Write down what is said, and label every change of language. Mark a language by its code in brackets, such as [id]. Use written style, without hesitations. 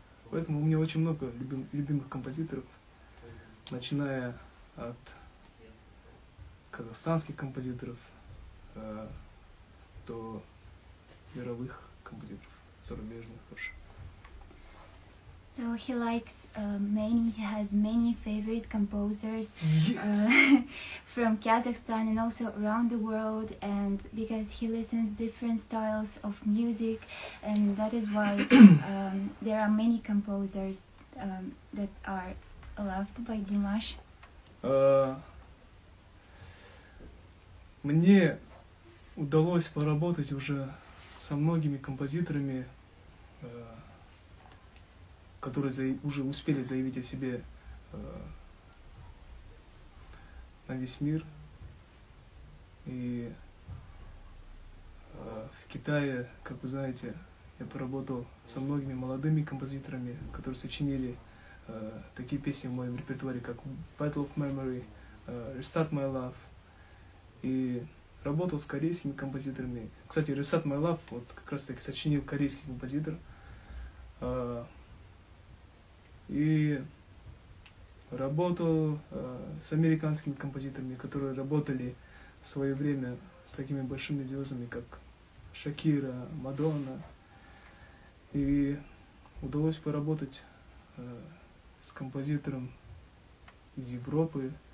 [ru] Поэтому у меня очень много любимых композиторов, начиная от казахстанских композиторов до мировых композиторов, зарубежных тоже. [en] So he likes he has many favorite composers from Kazakhstan and also around the world, and because he listens different styles of music, and that is why there are many composers that are loved by Dimash. [ru] Мне удалось поработать уже со многими композиторами, которые уже успели заявить о себе на весь мир. И в Китае, как вы знаете, я поработал со многими молодыми композиторами, которые сочинили такие песни в моем репертуаре, как Battle of Memory, Restart My Love. И работал с корейскими композиторами. Кстати, Restart My Love вот как раз таки сочинил корейский композитор. И работал с американскими композиторами, которые работали в свое время с такими большими звездами, как Шакира, Мадонна. И удалось поработать с композитором из Европы.